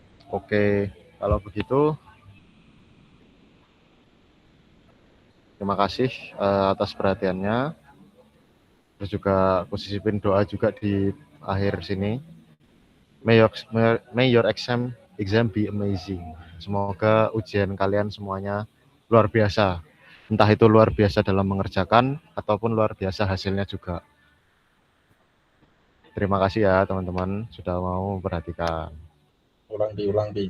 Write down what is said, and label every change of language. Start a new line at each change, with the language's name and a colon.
Indonesian: Oke, kalau begitu terima kasih atas perhatiannya. Terus juga aku sisipin doa juga di akhir sini.
English: May your exam be amazing.
Indonesian: Semoga ujian kalian semuanya luar biasa. Entah itu luar biasa dalam mengerjakan ataupun luar biasa hasilnya juga. Terima kasih ya teman-teman sudah mau memperhatikan. Diulang.